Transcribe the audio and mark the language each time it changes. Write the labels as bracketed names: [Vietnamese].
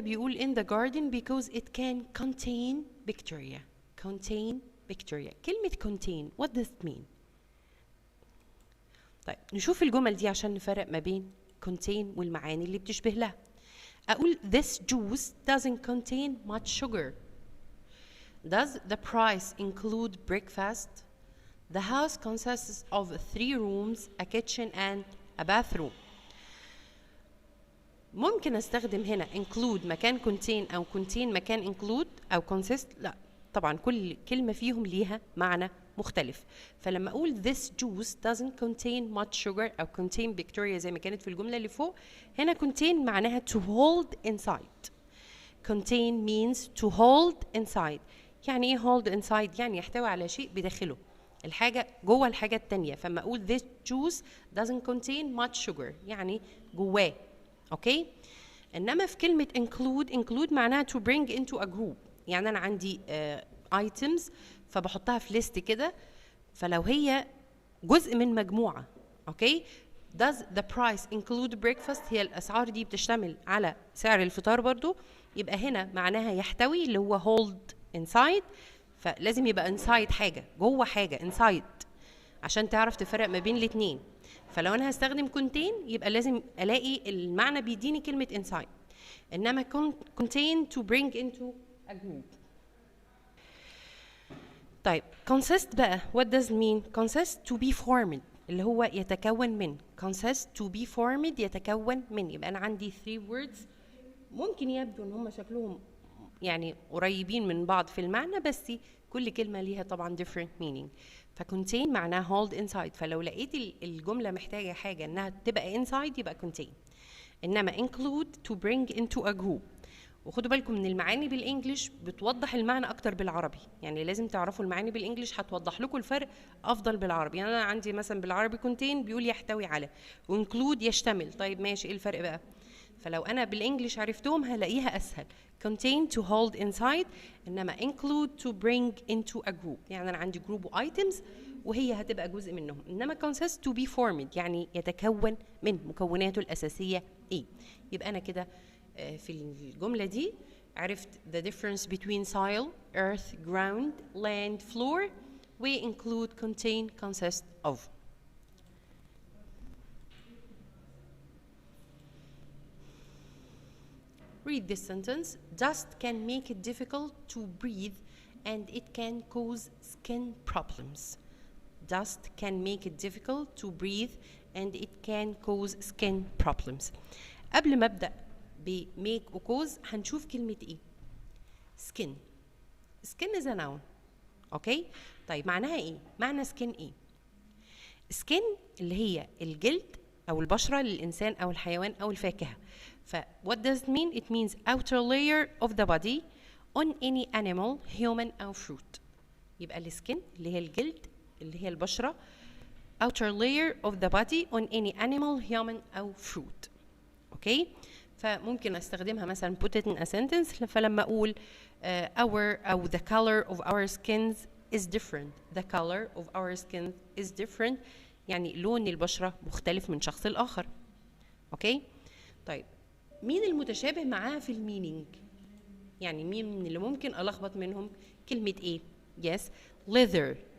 [Arabic] بيقول [English] in the garden because it can contain bacteria. contain bacteria. [Arabic] كلمة contain [English] what does it mean؟ [Arabic] طيب نشوف الجمل دي عشان نفرق ما بين contain والمعاني اللي بتشبه لها. أقول [English] this juice doesn't contain much sugar. Does the price include breakfast? The house consists of 3 rooms, a kitchen and a bathroom. [Arabic] ممكن استخدم هنا include مكان contain او contain مكان include او consist. لا طبعا كل كلمة فيهم ليها معنى مختلف. فلما اقول [English] this juice doesn't contain much sugar [Arabic] او contain bacteria زي ما كانت في الجملة اللي فوق، هنا contain معناها [English] to hold inside. contain means to hold inside. [Arabic] يعني ايه hold inside؟ يعني يحتوي على شيء بداخله، الحاجة جوه الحاجة التانية. فما اقول [English] this juice doesn't contain much sugar [Arabic] يعني جواه. اوكي. [English] انما في كلمه include معناها to bring into a group. [Arabic] يعني انا عندي items فبحطها في ليست كده، فلو هي جزء من مجموعه. اوكي. [English] does the price include breakfast؟ [Arabic] هي الاسعار دي بتشتمل على سعر الفطار برضو، يبقى هنا معناها يحتوي اللي هو hold inside. فلازم يبقى inside حاجه جوه حاجه inside عشان تعرف تفرق ما بين الاثنين. فلو انا هستخدم contain يبقى لازم الاقي المعنى بيديني كلمه inside. [English] انما contain to bring into a group. طيب consist بقى what does it mean؟ consist to be formed [Arabic] اللي هو يتكون من. [English] consist to be formed [Arabic] يتكون من. يبقى انا عندي 3 words ممكن يبدو ان هم شكلهم يعني قريبين من بعض في المعنى، بس كل كلمة ليها طبعا [English] different meaning. فcontain معناها hold inside. [Arabic] فلو لقيت الجملة محتاجة حاجة انها تبقى inside يبقى contain. [English] انما include to bring into a group. [Arabic] وخدوا بالكم من المعاني بالانجلش بتوضح المعنى اكتر بالعربي، يعني لازم تعرفوا المعاني بالانجلش هتوضح لكم الفرق افضل بالعربي. يعني انا عندي مثلا بالعربي contain بيقول يحتوي على، وinclude يشتمل. طيب ماشي، ايه الفرق بقى؟ فلو انا بالانجلش عرفتهم هلاقيها اسهل. [English] contain to hold inside، انما include to bring into a group. [Arabic] يعني انا عندي جروب items وهي هتبقى جزء منهم. انما consist to be formed يعني يتكون من، مكوناته الاساسيه ايه. يبقى انا كده في الجمله دي عرفت [English] the difference between soil, earth, ground, land, floor و include, contain, consist of. Read this sentence. Dust can make it difficult to breathe and it can cause skin problems. Dust can make it difficult to breathe and it can cause skin problems. [Arabic] قبل ما ابدا ب make و cause هنشوف كلمه ايه. [English] skin. skin is a noun. Okay. [Arabic] طيب معناها ايه؟ معنى skin ايه؟ skin اللي هي الجلد او البشره للانسان او الحيوان او الفاكهه. [English] ف what does it mean؟ it means outer layer of the body on any animal, human أو fruit. [Arabic] يبقى السكين اللي هي الجلد اللي هي البشرة [English] outer layer of the body on any animal, human أو fruit. [Arabic] أوكي؟ فممكن أستخدمها مثلا [English] put it in a sentence. [Arabic] فلما أقول [English] our أو the color of our skins is different. The color of our skin is different [Arabic] يعني لون البشرة مختلف من شخص الآخر. أوكي؟ طيب مين المتشابه معاها في المينينج؟ يعني مين من اللي ممكن ألخبط منهم؟ كلمة إيه؟ [English] yes leather.